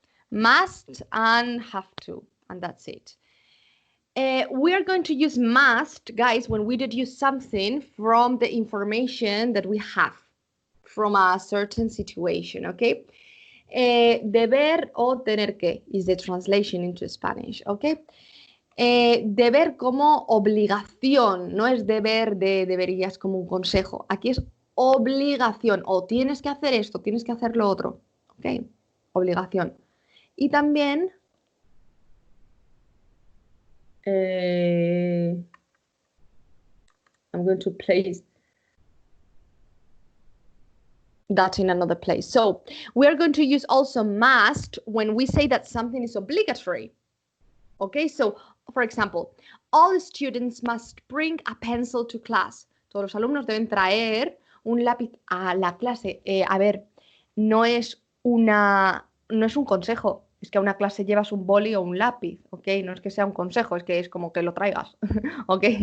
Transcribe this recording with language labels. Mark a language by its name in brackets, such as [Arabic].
[English] Must and have to, and that's it. We are going to use must, guys, when we deduce something from the information that we have from a certain situation, okay? [Spanish] Deber o tener que [English] is the translation into Spanish, okay? [Spanish] Deber como obligación, no es deber de deberías como un consejo. Aquí es obligación, o tienes que hacer esto, tienes que hacer lo otro, ok, obligación. Y también [English] I'm going to place that in another place. So we are going to use also must when we say that something is obligatory. Okay, so for example, all students must bring a pencil to class. [Spanish] Todos los alumnos deben traer un lápiz a la clase. A ver, no es un consejo. Es que a una clase llevas un boli o un lápiz, ¿ok? No es que sea un consejo, es que es como que lo traigas, ¿ok?